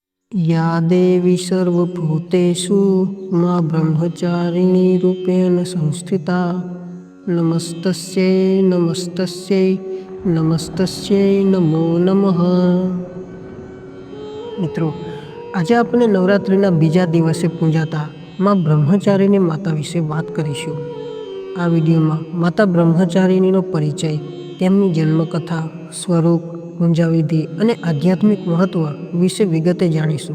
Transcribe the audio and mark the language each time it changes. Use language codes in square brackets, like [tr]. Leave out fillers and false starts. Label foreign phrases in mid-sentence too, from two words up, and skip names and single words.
[sa] या देवी सर्वभूतेषु मा ब्रह्मचारिणी रूपेण संस्थिता नमस्तस्यै नमस्तस्यै नमस्तस्यै नमो नमः। [gu] મિત્રો, આજે આપણે નવરાત્રિના બીજા દિવસે પૂજાતા માં બ્રહ્મચારિણી માતા વિશે વાત કરીશું। આ વિડીયોમાં માતા બ્રહ્મચારિણીનો પરિચય, તેમની જન્મકથા, સ્વરૂપ, પૂજાવિધિ અને આધ્યાત્મિક મહત્વ વિશે વિગતે જાણીશું।